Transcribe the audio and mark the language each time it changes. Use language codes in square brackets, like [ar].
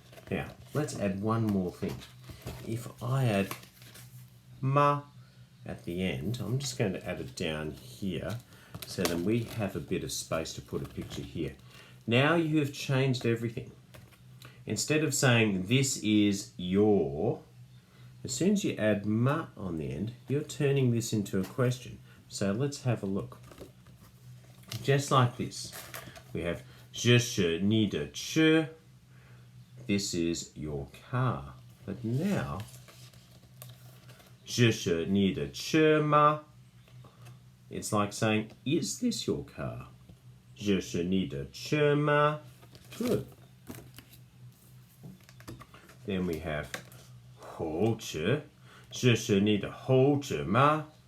[en] Now, let's add one more thing. If I add ma at the end, I'm just going to add it down here so then we have a bit of space to put a picture here. Now you have changed everything. Instead of saying this is your, as soon as you add ma on the end, you're turning this into a question. So let's have a look. Just like this. We have [zh] 这是你的车. [en] This is your car. But now, [zh] 这是你的车吗? [en] It's like saying, is this your car? [zh] 这是你的车吗?Good. [en] Then we have 候车. [zh] 这是你的候车吗?